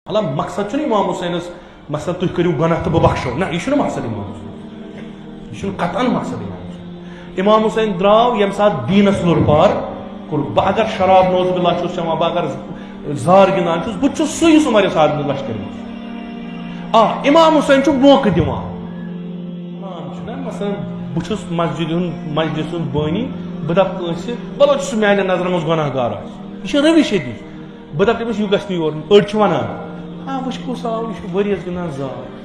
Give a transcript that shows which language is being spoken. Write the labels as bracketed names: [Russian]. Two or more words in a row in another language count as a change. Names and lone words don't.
[Kashmiri] اللہ مقصد چھُنہٕ امام حسینس مثلا تُہۍ کٔرِو گۄناہ تہٕ بہٕ بخشو نہ یہِ چھُنہٕ مقصد امام حسین یہِ چھُنہٕ قطعاً مقصد امام حسین درٛاو ییٚمہِ ساتہٕ دیٖنس لوٚر پار کوٚر بہٕ اگر شراب [Arabic] نوز باللہ [Kashmiri] چھُس چٮ۪وان بہٕ اگر زار گِنٛدان چھُس بہٕ چھُس سُے یُس عمر سعد بن لشکر منٛز امام حسین چھُ موقعہٕ دِوان چھُنہ مثلا بہٕ چھُس مسجد ہُنٛد مجلس ہُنٛد بٲنی بہٕ دپہٕ کٲنٛسہِ بلو چھُ میانٮ۪ن نظرن منٛز گۄناہ گار آسہِ یہِ چھِ روش ییٚتِچ بہٕ دپہٕ تٔمِس یہِ گژھِ نہٕ یور أڑۍ چھِ ونان وٕچھ کُس آو یہِ چھُ ؤرِیَس گِنٛدان زار